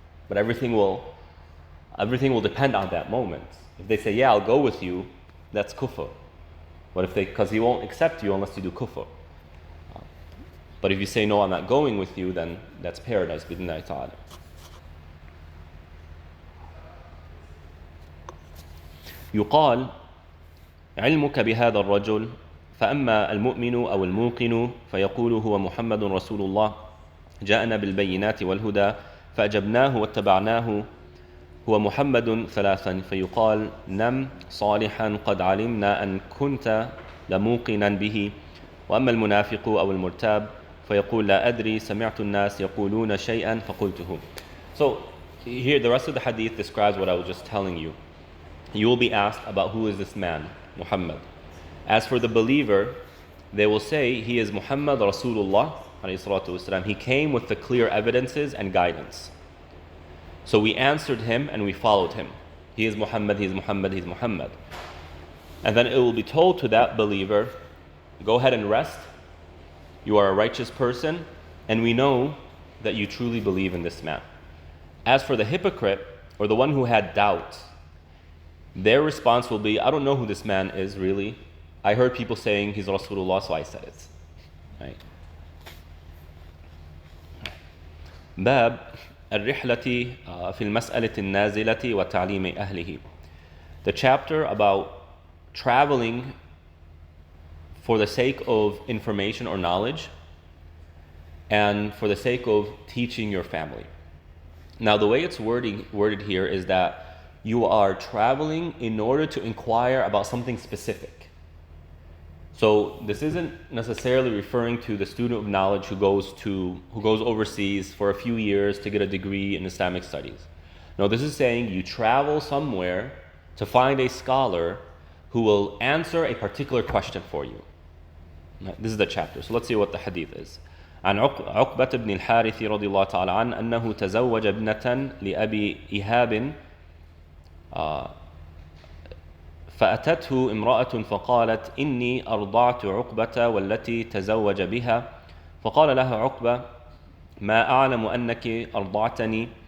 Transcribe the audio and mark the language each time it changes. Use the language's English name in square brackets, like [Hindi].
[English] But everything will depend on that moment. If they say, yeah, I'll go with you, that's kufr. But because he won't accept you unless you do kufr. But if you say, no, I'm not going with you, then that's paradise, bidnillahi ta'ala. [Arabic] يقال علمك بهذا الرجل فأما المؤمن أو الموقن فيقول هو محمد رسول الله جاءنا بالبينات والهدى فأجبناه واتبعناه هو محمد ثلاثا فيقال نم صالحا قد علمنا أن كنت لموقنا به وأما المنافق أو المرتاب فيقول لا أدري سمعت الناس يقولون شيئا فقلته. [English] So here the rest of the hadith describes what I was just telling you. You will be asked about who is this man, Muhammad. As for the believer, they will say he is Muhammad Rasulullah alayhi salatu wasalam. He came with the clear evidences and guidance. So we answered him and we followed him. He is Muhammad, he is Muhammad, he is Muhammad. And then it will be told to that believer, go ahead and rest. You are a righteous person, and we know that you truly believe in this man. As for the hypocrite, or the one who had doubt, their response will be, I don't know who this man is really. I heard people saying he's Rasulullah, so I said it. Right? [Arabic] باب الرحلة في المسألة النازلة وتعليم أهله. [English] The chapter about traveling for the sake of information or knowledge and for the sake of teaching your family. Now the way it's worded here is that you are traveling in order to inquire about something specific. So this isn't necessarily referring to the student of knowledge who goes overseas for a few years to get a degree in Islamic studies. No, this is saying you travel somewhere to find a scholar who will answer a particular question for you. This is the chapter. So let's see what the hadith is. [Arabic] عن عقبة بن الحارث رضي الله تعالى عنه أنه تزوج ابنة لأبي إيهاب فأتته امرأة فقالت إني أرضعت عقبة والتي تزوج بها فقال لها عقبة ما أعلم أنك أرضعتني